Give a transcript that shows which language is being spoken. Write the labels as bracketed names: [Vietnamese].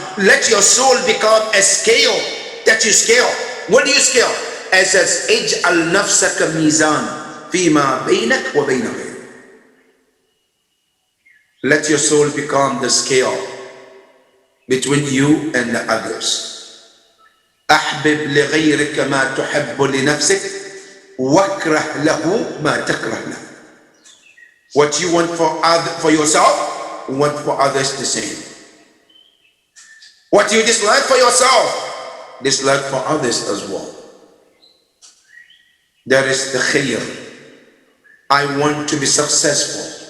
[English] Let your soul become a scale that you scale. What do you scale? It says, [Arabic] Ij'al nafsaka mizan fima baynak wa bayna ghayrik. [English] Let your soul become the scale between you and the others. [Arabic] أحبب لغيرك ما تحب لنفسك واكره له ما تكره له. [English] What you want for yourself, want for others the same. What you dislike for yourself, dislike for others as well. That is the khayr. I want to be successful.